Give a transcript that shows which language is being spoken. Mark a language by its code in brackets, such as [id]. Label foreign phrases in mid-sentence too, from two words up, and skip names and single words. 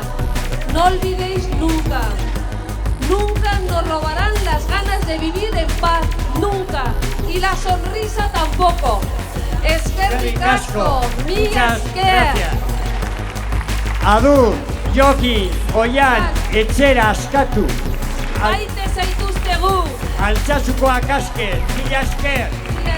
[es] No olvidéis nunca, nunca nos robarán las ganas de vivir en paz, nunca, y la sonrisa tampoco. [eu] Eskerrik asko, mila esker. Adur, Jokin, Oian, etxera askatu. Maite zaituztegu. Altsasukoak aske, mila esker.